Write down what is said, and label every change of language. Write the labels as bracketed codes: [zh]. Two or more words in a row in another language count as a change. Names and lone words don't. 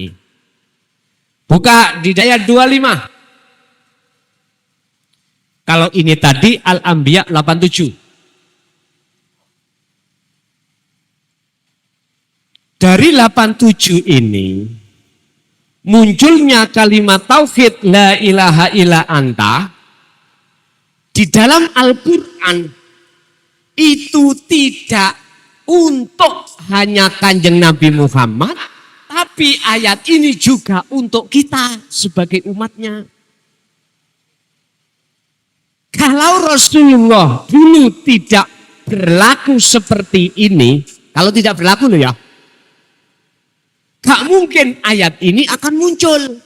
[id] Buka di ayat 25. Kalau ini tadi Al-Anbiya 87. Dari 87 ini munculnya kalimat tauhid [ar] لا إله إلا أنت [id] di dalam Al-Quran itu tidak untuk hanya Kanjeng Nabi Muhammad, tapi ayat ini juga untuk kita sebagai umatnya. Kalau Rasulullah dulu tidak berlaku seperti ini, kalau tidak berlaku loh ya, gak mungkin ayat ini akan muncul.